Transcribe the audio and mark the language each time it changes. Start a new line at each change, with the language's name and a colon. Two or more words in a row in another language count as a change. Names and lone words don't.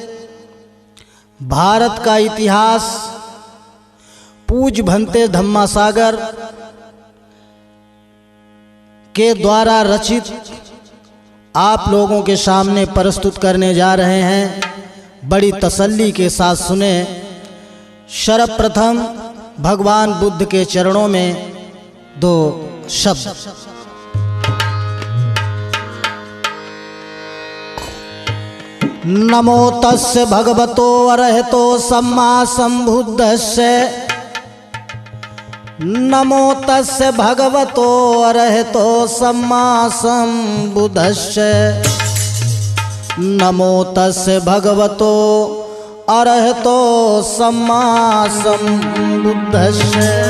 Hindi: भारत का इतिहास पूज भंते धम्मा सागर के द्वारा रचित आप लोगों के सामने प्रस्तुत करने जा रहे हैं। बड़ी तसल्ली के साथ सुने। सर्वप्रथम भगवान बुद्ध के चरणों में दो शब्द।
Pali: नमो तस्य भगवतो अरहतो सम्मा संबुद्धस्य। नमो तस्य भगवतो अरहतो सम्मा संबुद्धस्य। नमो तस्य भगवतो अरहतो सम्मा संबुद्धस्य।